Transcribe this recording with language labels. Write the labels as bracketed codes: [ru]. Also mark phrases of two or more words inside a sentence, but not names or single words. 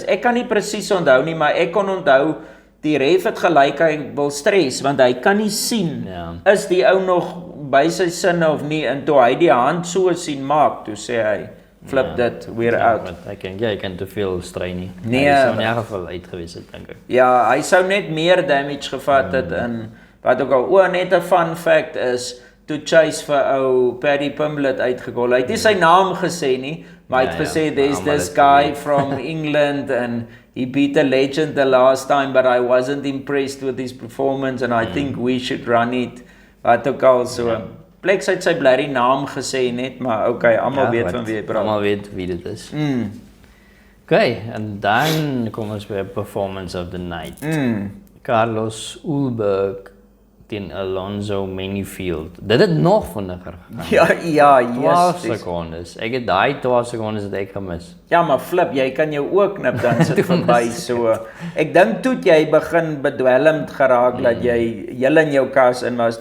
[af] Ek kan nie presies onthou nie, maar ek kon onthou, die ref het gelyk, hy wil stres, want hy kan nie sien, is die ou nog by sy sinne of nie, en toe hy die hand so sien maak, toe sê hy, flip dit weer out. Jy kan te veel strain nie. Nee, Hy sou in elk geval uit gewees het, dink ek. Ja, hy sou net meer damage gevat het in, wat ook al, net 'n [en] fun fact [af] is, toe Chase vir ou Paddy Pimblett uitgekol. Hy het nie sy naam gesê nie, maar hy het gesê, [en] there's this guy from England and he beat a legend the last time, but I wasn't impressed with his performance and I think we should run it. [af] Wat ook al so. Plex het sy bly die naam gesê net, maar okay, almal weet van wie hy praat. Almal weet wie dit is. Okay, en dan kom ons by [en] performance of the night. [af] Carlos Ulberg teen Alonso Menifield. Dit het nog vinniger gegaan. Ja, 12 secondes. Ek het daai 12 secondes het ek gemis. Ja, maar flip, jy kan jou oog knip dan sit verby so. Ek dink toe jy begin bedwelmd geraak dat jy heel in jou kas in was.